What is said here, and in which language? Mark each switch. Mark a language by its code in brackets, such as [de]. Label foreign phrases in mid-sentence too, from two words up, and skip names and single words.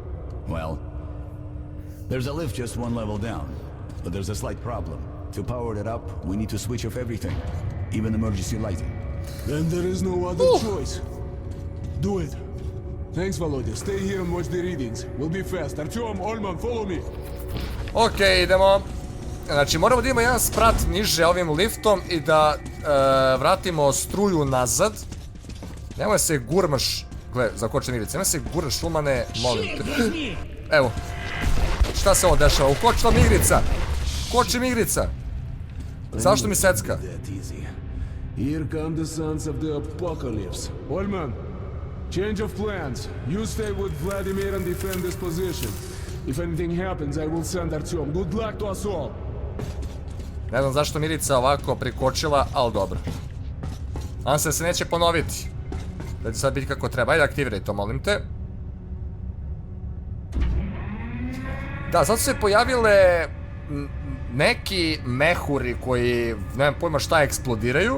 [en] Well, there's a lift just one level down, but there's a slight problem. To power it up, we need to switch off everything, even emergency lighting. Then there is no other choice. Do it. Thanks, Volodya. Stay here and watch the readings. We'll be fast. Artyom, Olman, follow me. [sr] Ok, idemo. Znači, moramo da imamo jedan sprat niže ovim liftom i da vratimo struju nazad. Nemoj se gurmaš. Gle, zakočem igrice. Nemoj se guraš, Ulmane, molim te. Evo. Šta se ovo dešava? Ukočila mi igrica. Koči mi igrica. Zašto mi secka? [en] That easy. Here come the sons of the apocalypse. Olman, change of plans. You stay with Vladimir and defend this position. If anything happens, I will send Artyom. Good luck to us all. [sr] Ne znam zašto Mirica ovako prikočila, ali dobro. Nadam se da se neće ponoviti. Da će sad biti kako treba. Ajde, aktiviraj to, molim te. Da, sad su se pojavile neki mehuri koji, nemam pojma šta, eksplodiraju.